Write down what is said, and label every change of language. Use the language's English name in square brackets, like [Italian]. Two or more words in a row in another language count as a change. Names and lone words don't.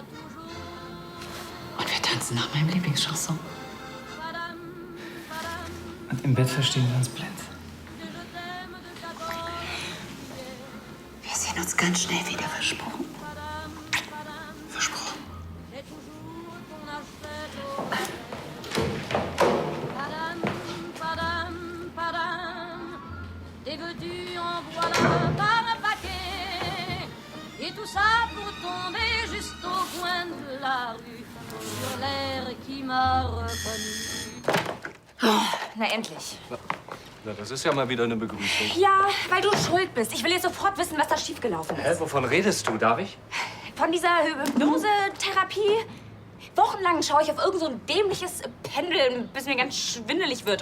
[German] Und wir tanzen nach meinem Lieblingschanson. Und im Bett verstehen wir uns blind. Wir sehen uns ganz schnell wieder, versprochen. Versprochen. [French] Et tout ça pour tomber juste au coin de la rue sur l'air qui m'a reconnu. [German] Na endlich. Na, das ist ja mal wieder eine Begrüßung. Ja, weil du schuld bist. Ich will jetzt sofort wissen, was da schiefgelaufen ist. Hä, wovon redest du? Darf ich? Von dieser Hypnose-Therapie. Wochenlang schaue ich auf irgend so ein dämliches Pendel, bis mir ganz schwindelig wird.